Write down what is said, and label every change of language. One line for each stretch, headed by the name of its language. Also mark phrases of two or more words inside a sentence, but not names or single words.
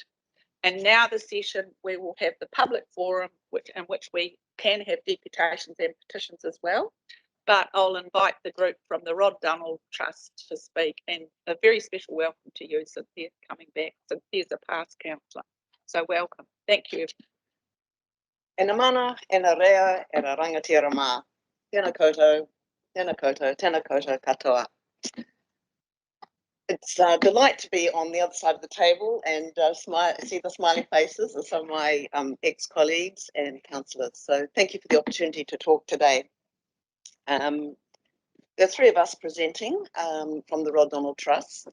English: And now the session, we will have the public forum, in which we can have deputations and petitions as well. But I'll invite the group from the Rod Donald Trust to speak, and a very special welcome to you, Cynthia, coming back. Cynthia's a past councillor, so welcome. Thank you.
Māori: Ena mana, ena rea, ena rangatira mā. Tēnā koutou, tēnā koutou, tēnā koutou katoa.
English: It's a delight to be on the other side of the table and see the smiling faces of some of my ex-colleagues and councillors. So thank you for the opportunity to talk today. There are three of us presenting from the Rod Donald Trust.